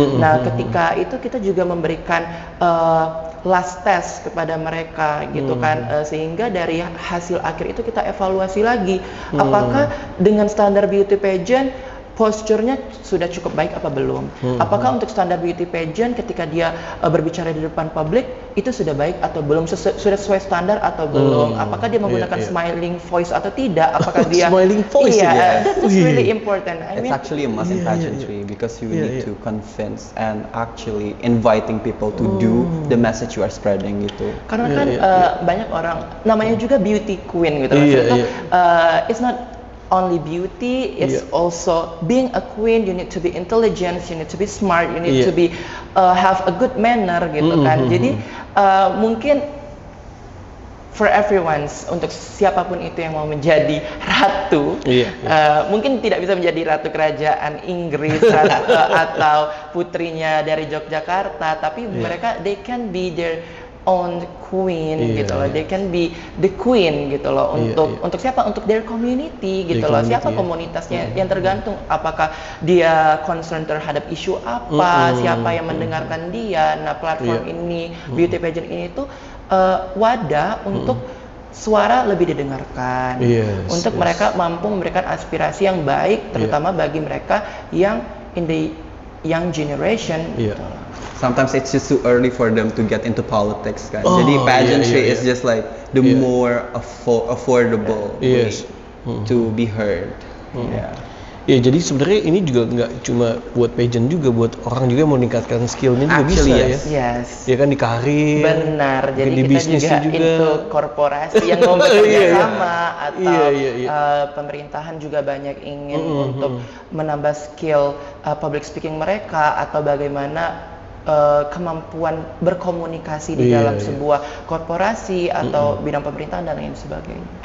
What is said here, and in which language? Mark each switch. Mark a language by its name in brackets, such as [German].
[Indonesian] Nah, ketika itu kita juga memberikan last test kepada mereka gitu kan, sehingga dari hasil akhir itu kita evaluasi lagi apakah dengan standar beauty pageant posturnya sudah cukup baik apa belum. Apakah untuk standar beauty pageant ketika dia berbicara di depan publik itu sudah baik atau belum, sudah sesuai standar atau belum. Apakah dia menggunakan smiling voice atau tidak, apakah dia [English] Smiling voice, [Indonesian] iya, [English] yes. that's really important. I It's mean, actually a must in pageantry because you need to convince and actually inviting people to do the message you are spreading gitu. [Indonesian] karena kan banyak orang namanya juga beauty queen gitu. Iya, Maksudnya, iya. [English] it's not only beauty, it's also being a queen. You need to be intelligent, you need to be smart, you need to be have a good manner gitu kan. [Indonesian] Jadi mungkin [English] for everyone, [Indonesian] untuk siapapun itu yang mau menjadi ratu, mungkin tidak bisa menjadi ratu kerajaan Inggris atau putrinya dari Yogyakarta, tapi mereka [English] they can be their own queen [Indonesian] gitu loh. [English] They can be the queen [Indonesian] gitu loh untuk siapa? Untuk [English] their community [Indonesian] gitu loh. Siapa komunitasnya yang tergantung apakah dia concern terhadap isu apa, siapa yang mendengarkan dia. Nah, platform ini beauty pageant ini tuh wadah untuk suara lebih didengarkan, untuk mereka mampu memberikan aspirasi yang baik, terutama bagi mereka yang [English] in the young generation. [Indonesian] Gitu. [English] Sometimes it's just too early for them to get into politics kan. [Indonesian] Jadi [English] pageantry is just like the more affordable way to be heard. [Indonesian] Ya, jadi sebenarnya ini juga nggak cuma buat pageant, juga buat orang juga yang mau meningkatkan skillnya juga [English] Actually, [Indonesian] bisa [English] Yes. [Indonesian] ya kan, di karir. Benar, jadi di kita bisnis juga into korporasi yang mau bekerja sama atau pemerintahan juga banyak ingin untuk menambah skill public speaking mereka atau bagaimana kemampuan berkomunikasi di dalam sebuah korporasi atau bidang pemerintahan dan lain sebagainya.